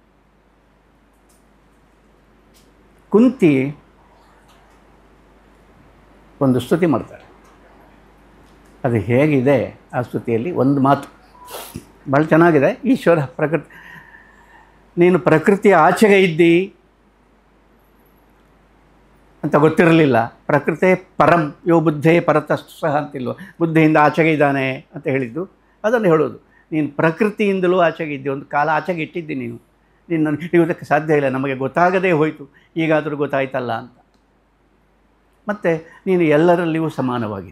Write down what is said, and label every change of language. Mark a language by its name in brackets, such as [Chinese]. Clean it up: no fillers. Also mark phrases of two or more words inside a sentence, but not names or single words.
[Kannada] ಕುಂತಿ ಒಂದು ಸ್ತುತಿ ಮಾಡ್ತಾರೆ. ಅದು ಹೇಗಿದೆ ಆ ಸ್ತುತಿಯಲ್ಲಿ ಒಂದು ಮಾತು ಭಾಳ ಚೆನ್ನಾಗಿದೆ. ಈಶ್ವರ ನೀನು ಪ್ರಕೃತಿಯ ಆಚೆಗೆ ಇದ್ದಿ ಅಂತ ಗೊತ್ತಿರಲಿಲ್ಲ. [Sanskrit] ಪ್ರಕೃತಿ ಪರಂ ಯೋ ಬುದ್ಧೇ ಪರತಃ [Kannada] ಅಂತಿಲ್ವ, ಬುದ್ಧಿಯಿಂದ ಆಚೆಗೆ ಇದ್ದಾನೆ ಅಂತ ಹೇಳಿದ್ದು ಅದನ್ನು ಹೇಳೋದು. ನೀನು ಪ್ರಕೃತಿಯಿಂದಲೂ ಆಚೆಗೆ ಇದ್ದಿ, ಒಂದು ಕಾಲ ಆಚೆಗೆ ಇಟ್ಟಿದ್ದಿ ನೀನು. ನಿನ್ನನ್ನು ಹಿಡಿಯೋದಕ್ಕೆ ಸಾಧ್ಯ ಇಲ್ಲ, ನಮಗೆ ಗೊತ್ತಾಗದೇ ಹೋಯಿತು, ಈಗಾದರೂ ಗೊತ್ತಾಯ್ತಲ್ಲ ಅಂತ. ಮತ್ತು ನೀನು ಎಲ್ಲರಲ್ಲಿಯೂ ಸಮಾನವಾಗಿದ್ದಿ.